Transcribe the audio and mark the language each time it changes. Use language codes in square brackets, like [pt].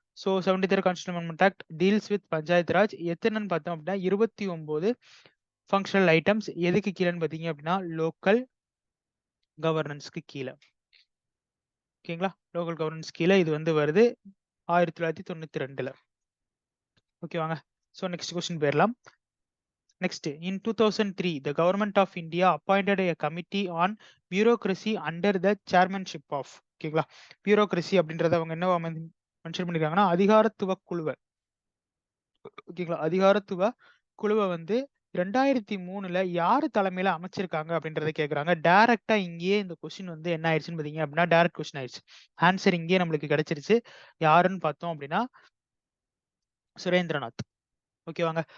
[ta] So [en] 73rd constitution amendment act deals with panchayat Raj [ta] எத்தனைன்னு பார்த்தோம் அப்படின்னா 29 functional items எதுக்கு கீழேன்னு பார்த்தீங்க அப்படின்னா லோக்கல் கவர்னன்ஸ்க்கு கீழே. ஓகேங்களா? லோக்கல் கவர்னன்ஸ் கீழே இது வந்து வருது 1992ல. ஓகேவாங்க? ஸோ நெக்ஸ்ட் கொஸ்டின் போயிடலாம். [en] Next, in 2003, the Government of India appointed a committee on bureaucracy under the chairmanship of ஓகேங்களா? [ta] பியூரோக்ரசி அப்படின்றத அவங்க என்ன மென்ஷன் பண்ணிருக்காங்கன்னா அதிகாரத்துவ குழுவை ஓகேங்களா அதிகாரத்துவ குழுவை வந்து 2003ல யாரு தலைமையில அமைச்சிருக்காங்க அப்படின்றத கேக்குறாங்க. டைரக்ட்டா இங்கேயே இந்த கொஸ்டின் வந்து என்ன ஆயிடுச்சுன்னு பாத்தீங்க அப்படின்னா, டைரக்ட் கொஸ்டின் ஆயிடுச்சு. ஆன்சர் இங்கேயே நம்மளுக்கு கிடைச்சிருச்சு. யாருன்னு பார்த்தோம் அப்படின்னா, சுரேந்திரநாத். ஓகேவாங்க.